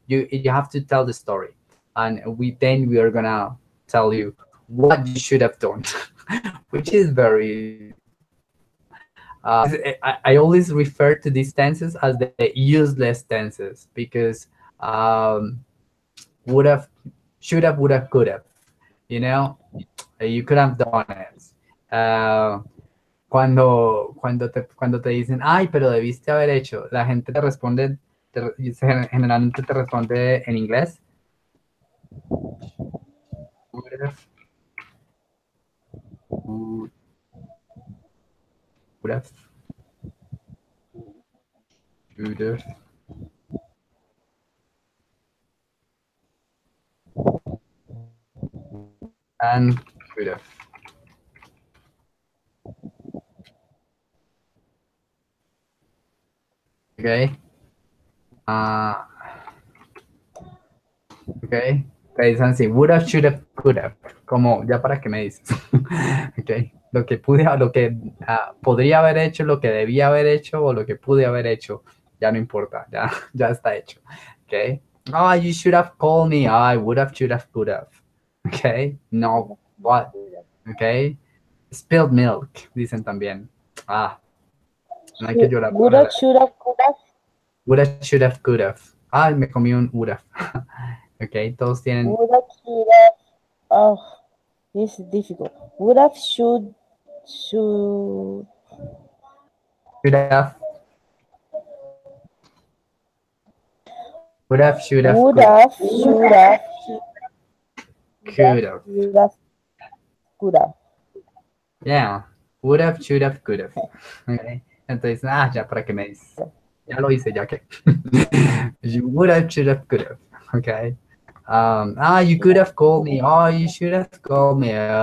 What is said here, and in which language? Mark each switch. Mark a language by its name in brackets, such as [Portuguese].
[English] You have to tell the story, and we are gonna tell you what you should have done, which is very easy. I always refer to these tenses as the useless tenses because um, would have, should have, would have, could have. You know, you could have done it. [Spanish] Uh, cuando te dicen, ay, pero debiste haber hecho, la gente te responde, generalmente te responde en inglés. [English] Would have, would have, should have, and could have. Okay. Uh, okay. [Spanish] Te dicen así, [English] would have, should have, could have. [Spanish] Como, ya para qué me dices. Okay. Lo que pude, lo que podría haber hecho, lo que debía haber hecho o lo que pude haber hecho, ya no importa, ya, ya está hecho. [English] Okay. Oh, you should have called me. I would have, should have, could have. Okay. No, what? Okay. Spilled milk, [Spanish] dicen también. Ah, no hay que llorar por [English] Would have, should have, could have. would have, should have, could have. [Spanish] Ah, me comí un [English] would have. [Spanish] Ok, todos tienen [English] Would have, should have. Oh, this is difficult. Would have, should, should have, would have, should have, would could have, have, should have, could have. would have, could have. Yeah, would have, should have, could have. [Spanish] Ok, entonces, ya para qué me dices. Ya lo hice, ya que. [English] You would have, should have, could have. Okay. You could have called me. Oh, you should have called me.